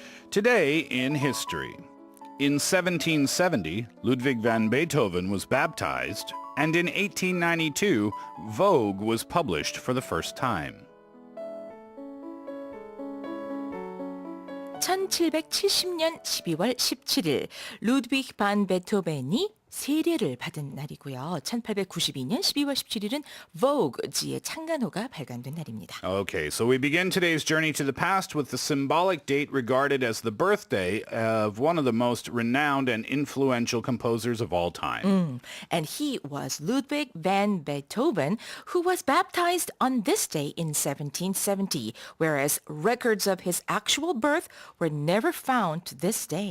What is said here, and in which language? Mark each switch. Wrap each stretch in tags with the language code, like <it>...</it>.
<en>Today in history. In 1770, Ludwig van Beethoven was baptized, and in 1892, Vogue was published for the first time.</en> <ko>1770년 12월 17일 루드비히 반 베토벤이 세례를 받은 날이고요. 1892년 12월 17일은 Vogue지의 창간호가 발간된 날입니다.</ko> <en>Okay, so we begin today's journey to the past with the symbolic date regarded as the birthday of one of the most renowned and influential composers of all time. And he was Ludwig van Beethoven, who was baptized on this day in 1770, whereas records of his actual birth were never found to this day.</en>